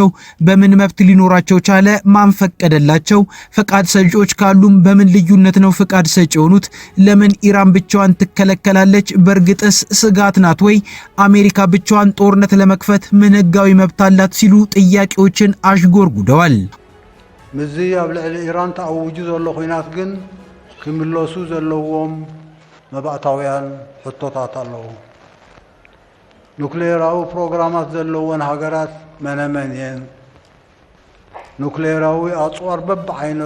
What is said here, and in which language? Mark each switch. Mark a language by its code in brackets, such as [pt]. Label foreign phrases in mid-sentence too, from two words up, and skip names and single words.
[am] በምን መብት ሊኖራቸው ቻለ? ማን ፈቀደላቸው? ፈቃድ ሰጪዎች ካሉም በምን ልዩነት ነው ፈቃድ ሰጪ የሆኑት? ለምን ኢራን ብቻዋን ትከለከላለች? በእርግጥስ ስጋት ናት ወይ? አሜሪካ ብቻዋን ጦርነት ለመክፈት ምን ህጋዊ መብት አላት? ሲሉ ጥያቄዎችን አሽጎርጉደዋል። [ti] ምዚ ኣብ ልዕሊ ኢራን ተኣውጁ ዘሎ ኩናት ግን ክምለሱ ዘለዎም መባእታውያን ሕቶታት ኣለዉ። ኑክሌራዊ ፕሮግራማት ዘለወን ሃገራት መነመን እየን። ኑክሌራዊ ኣጽዋር በብዓይነቱ